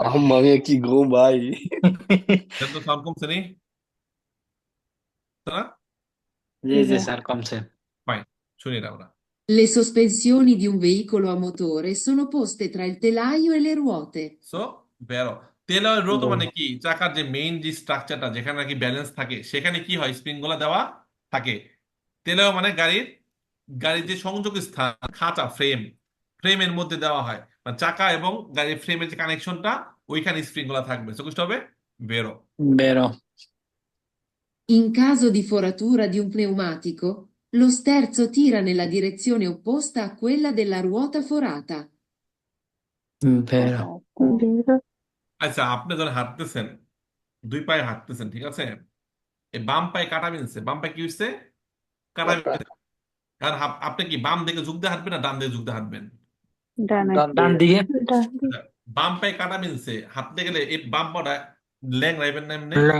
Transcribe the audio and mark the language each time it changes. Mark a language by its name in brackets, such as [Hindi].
[Italian] Mamma mia, che gom, vai. [Bangla] তো sound কমছে নি না? জি জি স্যার, কমছে। ফাইন, শুনি না আমরা। [Italian] Le sospensioni di un veicolo a motore sono poste tra il telaio e le ruote. [Bangla] So বেরো। তেলের রোধ মানে [Italian] বেরো। [Bangla] কি, চাকার যে মেইন যে স্ট্রাকচারটা যেখানে নাকি ব্যালেন্স থাকে সেখানে কি হয়, স্প্রিং গুলা দেওয়া থাকে। তেলেও মানে গাড়ির যে সংযোগ স্থান, খাঁচা, ফ্রেমের মধ্যে দেওয়া হয়, মানে চাকা এবং গাড়ির ফ্রেমের যে কানেকশনটা, ওইখানে স্প্রিং গুলা থাকবে। সো হবে বেরো। [Italian] বেরো। In caso di foratura di un pneumatico, lo sterzo tira nella direzione opposta a quella della ruota forata. বেরো। ভেরো। [Bangla] আচ্ছা, আপনি যখন হাঁটতেছেন, দুই পায়ে হাঁটতেছেন, ঠিক আছে, এই বাম পায়ে কাটা বিনছে, বাম পায়ে কি হচ্ছে, কাটা বিনছে। আর আপনি কি বাম দিকে ঝুঁক দিয়ে হাঁটবেন না ডান দিকে ঝুঁক দিয়ে হাঁটবেন? ডানে। ডান দিকে। ডান দিকে। আচ্ছা, বাম পায়ে কাটা বিনছে, হাঁটতে গেলে এই বাম পাটা ল্যাং রাখবেন না এমনি?